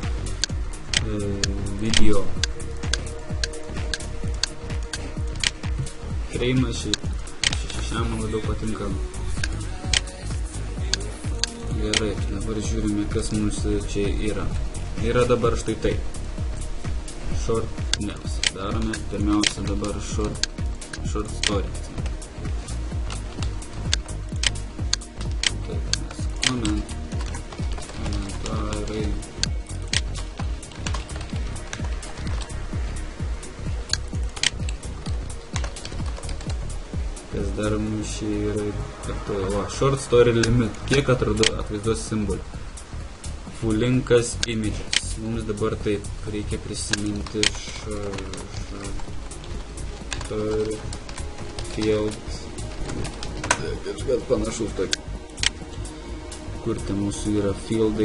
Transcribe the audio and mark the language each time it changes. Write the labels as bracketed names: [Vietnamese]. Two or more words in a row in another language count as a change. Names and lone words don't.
[Lithuanian] Video. Freimas šiam man labiau patinka. Gerai, dabar žiūrime, kas mums čia yra. Yra dabar štai tai. [English] Short news. [Lithuanian] Darome pirmiausia dabar [English] short stories. [Lithuanian] Komentarai. Kas dar mums yra, [English] short story limit, [Lithuanian] kiek atvaizduos simbolį. Fulinkas images. Mums dabar taip reikia prisiminti field. Kažkas panašus tokį. Kur ten mūsų yra fieldai.